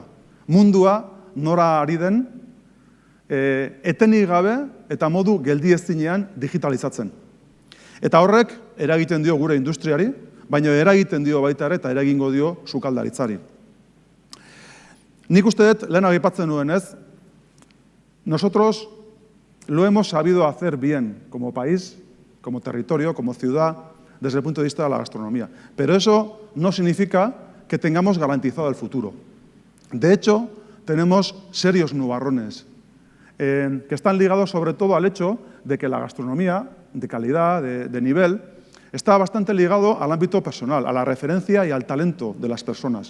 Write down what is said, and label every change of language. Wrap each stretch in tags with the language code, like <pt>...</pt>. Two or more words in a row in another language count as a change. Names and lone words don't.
<eu>Mundua nora ari den, etenik gabe eta modu geldiezinean digitalizatzen. Eta horrek eragiten dio gure industriari, baina eragiten dio baita ere eta eragingo dio sukaldaritzari. Nik uste dut, lehen aipatzen nuen ez,</eu> <es>nosotros lo hemos sabido hacer bien como país, como territorio, como ciudad, desde el punto de vista de la gastronomía. Pero eso no significa que tengamos garantizado el futuro. De hecho, tenemos serios nubarrones que están ligados sobre todo al hecho de que la gastronomía de calidad, de nivel, está bastante ligado al ámbito personal, a la referencia y al talento de las personas.</es>